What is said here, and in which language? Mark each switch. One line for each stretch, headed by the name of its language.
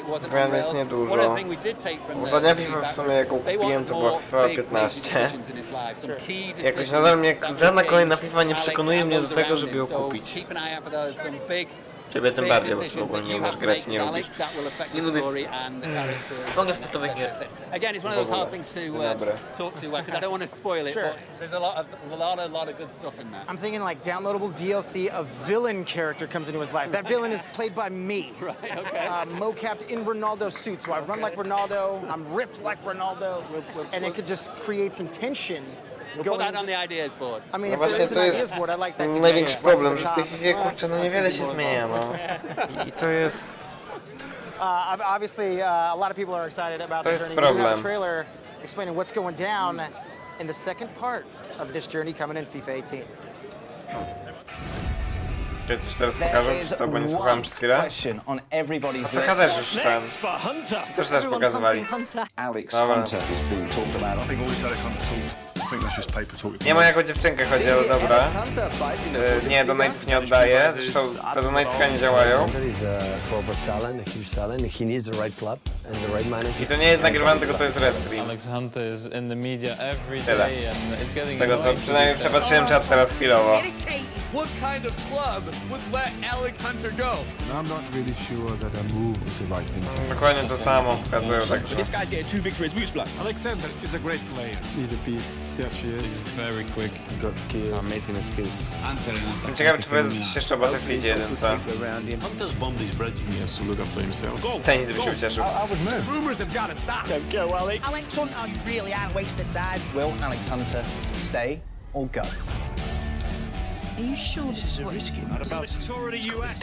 Polish: Zmian jest niedużo. Ostatnia FIFA w sumie jaką kupiłem to była FIFA 15. Jakoś nadal mnie żadna kolejna FIFA nie przekonuje mnie do tego, żeby ją kupić. Ciebie tym bardziej, bo ty w ogóle nie umiesz grać, nie lubisz. Nie lubię. Mogę sportowych gier.
English: Again, it's one of those hard things to talk to because I don't want to spoil it, but there's a lot of good stuff in there. I'm thinking like downloadable DLC, a villain character comes into his life. That villain is played by me. Right, okay. Mo-capped in Ronaldo's suit, so I run like Ronaldo, I'm ripped like Ronaldo, and it could just create some tension. We'll put that on the ideas board. I mean,
Polish: No właśnie to jest największy problem, że w tej FIFA, kurczę, no niewiele się zmienia, no. I to jest...
English: Obviously, a lot of people are excited about the journey. We have a trailer explaining what's going down in the second part of this journey coming in FIFA 18.
Polish: Czy coś teraz pokażą, czy co, bo nie słuchałem przez chwilę? No to chyba też już ten... też pokazywali.
English: Alex
Polish: Dobra.
English: Hunter has been talked about. I think always Alex Hunter talk. I think that's just paper talk.
Polish: Nie ma jako dziewczynkę chodzi, ale dobra. Nie, donate'ów nie oddaję, zresztą te donate'y nie działają. I to nie jest nagrywane, tylko to jest restream. Tyle. Z tego co przynajmniej przepatrzyłem czat teraz chwilowo.
English: What kind of club would let Alex Hunter go? I'm not really sure that a move is the right thing.
Polish: Dokładnie to samo pokazują, także...
English: This guy's getting too big for his boots, blood. Alexander is a great player. He's a beast. Yeah, she is. He's very quick. Got skills. Amazing skills.
Polish: Jestem ciekawy, czy powiedzą coś jeszcze o Battlefieldzie 1, co?
English: Hunter's bombed his bridge. He has to look after himself.
Polish: Tenis by się ucieszył.
English: I would move. Rumors have got to stop. Don't go, Alex. Alex Hunter, you really are wasting time. Will Alex Hunter stay or go? Are you sure this is what risky? Not about the tour of the US.